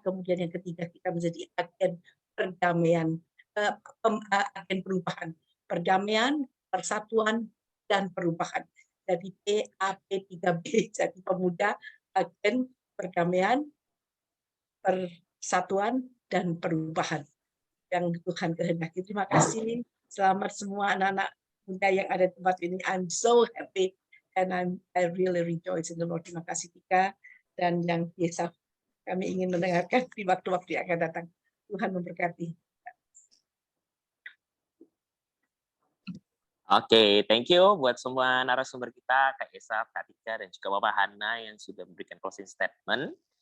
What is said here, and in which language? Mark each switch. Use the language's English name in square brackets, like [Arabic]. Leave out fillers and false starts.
[Indonesian] Kemudian yang ketiga, kita menjadi agen perdamaian, agen perubahan, perdamaian, persatuan, dan perubahan. Jadi PAP3B, jadi pemuda, agen perdamaian, persatuan, dan perubahan yang Tuhan kehendaki. Terima kasih. Selamat semua anak-anak muda yang ada di tempat ini. [English] I'm so happy and I really rejoice in the Lord. [Indonesian] Terima kasih Tika dan yang biasa kami ingin mendengarkan di waktu-waktu yang akan datang. Tuhan memberkati. Oke, [English] thank you [Indonesian] buat semua narasumber kita, Kak Esaf, Kak Tika, dan juga Bapak Hana yang sudah memberikan closing statement.